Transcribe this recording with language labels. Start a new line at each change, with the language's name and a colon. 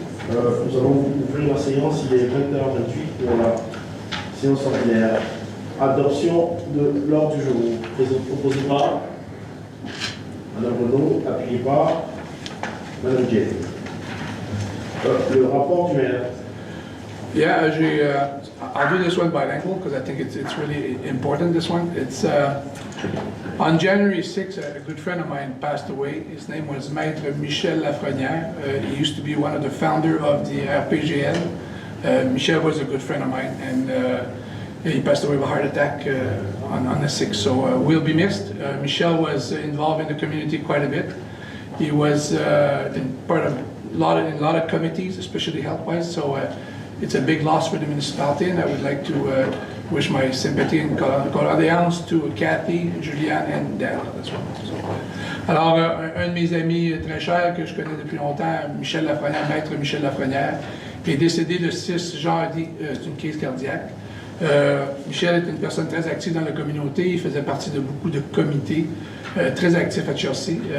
French: Nous allons ouvrir la séance, il est 20h28 pour la séance ordinaire. Adoption de l'ordre du jour. Proposé par Madame Renaud, appuyé par Madame Jay. Le rapport du maire.
English: Yeah, I'll do this one bilingual because I think it's really important, this one. It's on January 6th, a good friend of mine passed away. His name was Maître Michel Lafrenière. He used to be one of the founder of the RPGL. Michel was a good friend of mine, and he passed away of a heart attack on the 6th, so we'll be missed. Michel was involved in the community quite a bit. He was part of a lot of committees, especially health-wise, so it's a big loss for the municipality, and I would like to wish my sympathy and condoléances to Cathy, Julianne, and Dan as well.
French: So, alors, un de mes amis très chers que je connais depuis longtemps, Michel Lafrenière, Maître Michel Lafrenière, est décédé le 6 janvier d'une crise cardiaque. Michel est une personne très active dans la communauté, il faisait partie de beaucoup de comités, très actif à Chelsea.